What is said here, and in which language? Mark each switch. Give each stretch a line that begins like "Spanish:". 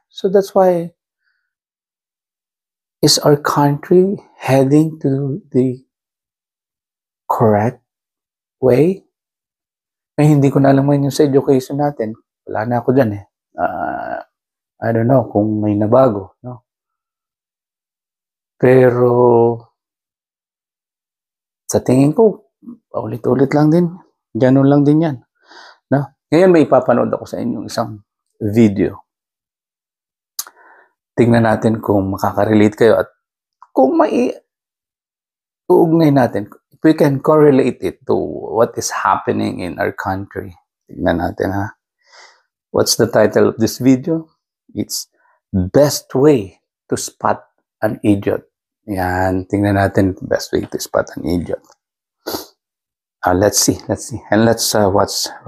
English: So that's why, is our country heading to the correct way?
Filipino: Hindi ko na alam ngayon yung sa education natin. Wala na ako dyan eh.
English: I don't know
Filipino: kung may nabago. No? Pero, sa tingin ko, paulit-ulit lang din. Ganun lang din yan. No? Ngayon may ipapanood ako sa inyo isang video. Tingnan natin kung makaka-relate kayo at kung may uugnay natin,
English: if we can correlate it to what is happening in our country.
Filipino: Tingnan natin ha.
English: What's the title of this video? It's Best Way to Spot an Idiot.
Filipino: Yan, tingnan natin
English: best way to spot an idiot. Let's see. And let's watch.